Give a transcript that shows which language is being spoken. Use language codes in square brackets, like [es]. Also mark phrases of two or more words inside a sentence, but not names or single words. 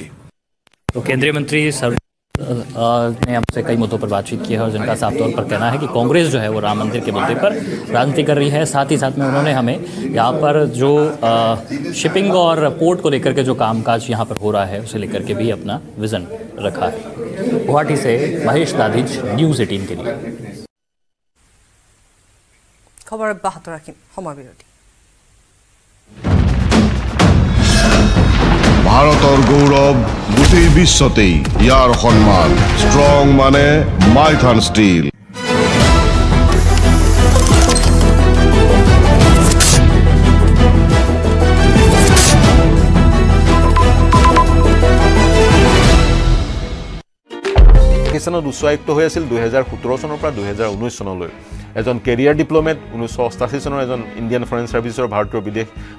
[hi] तो केंद्रीय मंत्री सर ने हमसे कई मुद्दों पर बातचीत की है और जिनका साफ तौर पर कहना है कि कांग्रेस जो है वो राम मंदिर के मुद्दे पर राजनीति कर रही है साथ ही साथ में उन्होंने हमें यहाँ पर जो शिपिंग और पोर्ट को लेकर के जो कामकाज यहाँ पर हो रहा है उसे लेकर के भी अपना विजन रखा है गुवाहाटी से महेश दाधिज न्यूज़ 18 के लिए [as] খবৰ অব্যাহত ৰাখিম সময় বিৰতি ভাৰতৰ গৌৰৱ গোটেই বিশ্বতেই ইয়াৰ সন্মান ষ্ট্ৰং মানে মাইথান ষ্টীল পাকিস্তানত উচ্চ আয়ুক্ত হৈ আছিল 2017 চনৰ পৰা 2019 চনলৈ এজন [en] career diplomat [as] 1988 চনৰ এজন ইণ্ডিয়ান ফৰেন সাৰ্ভিচৰ